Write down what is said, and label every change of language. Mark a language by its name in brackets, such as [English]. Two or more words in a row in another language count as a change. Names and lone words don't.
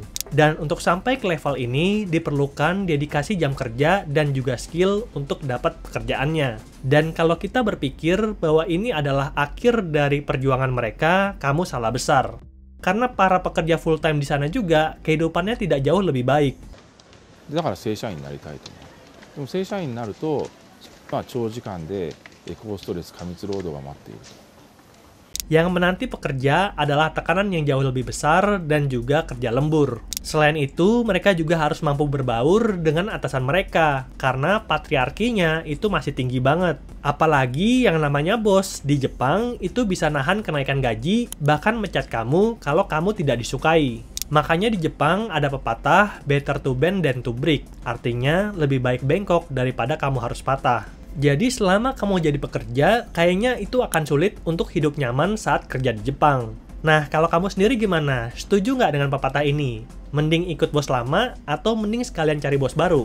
[Indonesian] Dan untuk sampai ke level ini diperlukan dedikasi jam kerja dan juga skill untuk dapat pekerjaannya. Dan kalau kita berpikir bahwa ini adalah akhir dari perjuangan mereka, kamu salah besar. Karena para pekerja [English] full time [Indonesian] di sana juga kehidupannya tidak jauh lebih baik. [Japanese] だから正社員になりたいと思う。でも正社員になると、長時間で高ストレス過密労働が待っている。 [Indonesian] Yang menanti pekerja adalah tekanan yang jauh lebih besar dan juga kerja lembur. Selain itu, mereka juga harus mampu berbaur dengan atasan mereka, karena patriarkinya itu masih tinggi banget. Apalagi yang namanya bos di Jepang itu bisa nahan kenaikan gaji, bahkan mecat kamu kalau kamu tidak disukai. Makanya di Jepang ada pepatah, [English] better to bend than to break. [Indonesian] Artinya, lebih baik bengkok daripada kamu harus patah. Jadi selama kamu jadi pekerja, kayaknya itu akan sulit untuk hidup nyaman saat kerja di Jepang. Nah, kalau kamu sendiri gimana? Setuju nggak dengan pepatah ini? Mending ikut bos lama atau mending sekalian cari bos baru?